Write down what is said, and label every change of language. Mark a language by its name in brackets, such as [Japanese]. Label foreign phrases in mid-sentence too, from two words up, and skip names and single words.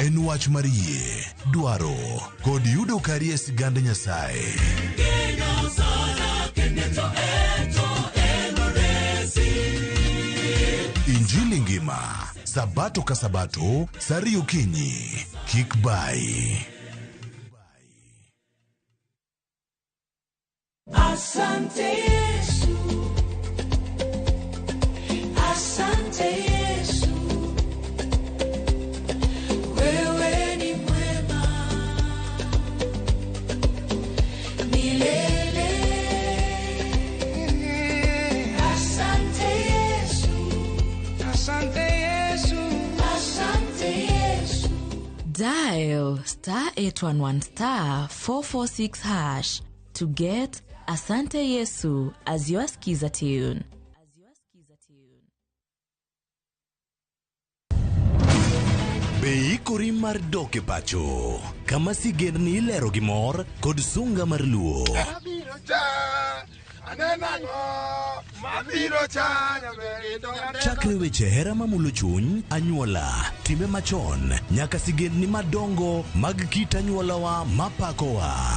[Luo (Kenya and Tanzania)] En wach mar yie, dwaro kod yudo kari e sigand Nyasaye. Injili ngima, sabato ka sabato, sari okinyi, kik bai. [Swahili] Asante Yesu, Asante Yesu, wewe ni mwema milele. Asante Yesu, Asante Yesu, Asante Yesu. [English] Dial *811 446# to get [Swahili] Asante Yesu [English] as your skiza tune. [Luo (Kenya and Tanzania)] Beikori mar doke pacho, kama sigendni ilero gimor kod sunga mar luo. Chakre weche hera mamulo chuny, anyuola, time machon, nyaka sigendni madongo mag kit anyuolawa mapakowa.